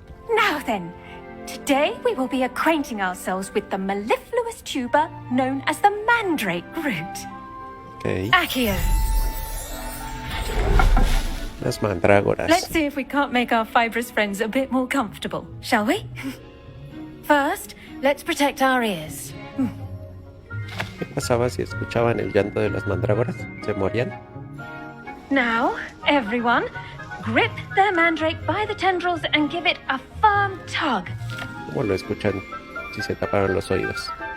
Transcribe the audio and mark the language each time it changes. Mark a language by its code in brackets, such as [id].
[en] Now then, today we will be acquainting ourselves with the mellifluous tuber known as the mandrake root. Ok. Accio. [es] Las mandrágoras. [en] Let's see if we can't make our fibrous friends a bit more comfortable, shall we? First, let's protect our ears. [es] ¿Qué pasaba si escuchaban el llanto de las mandrágoras? ¿Se morían? [en] Now, everyone, grip their mandrake by the tendrils and give it a firm tug. [es] ¿Cómo lo escuchan si se taparon los oídos?